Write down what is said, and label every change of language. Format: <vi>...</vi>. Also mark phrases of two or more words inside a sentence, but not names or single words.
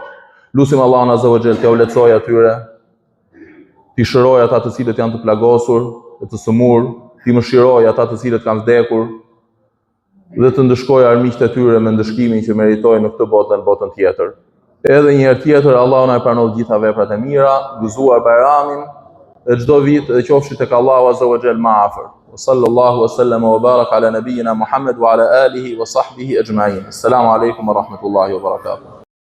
<sq>Lutim Allahun</sq> <ar>عز وجل</ar> <sq>t'ia uletsojë atyre, t'i shërojë ata të cilët janë të plagosur dhe të sëmur, t'i mëshirojë ata të cilët kanë vdekur dhe të ndëshkojë armiqtë e tyre me ndëshkimin që meritojnë në këtë botë dhe në botën tjetër. Edhe një herë tjetër, Allahu na e pranon gjitha veprat e mira, gëzuar Bajramin e çdo vit dhe qofshi tek Allahu</sq> <ar>عز وجل</ar> <sq>më afër.</sq> <ar>صلى الله وسلم وبارك على نبينا محمد وعلى آله وصحبه أجمعين. السلام عليكم ورحمة الله وبركاته.</ar>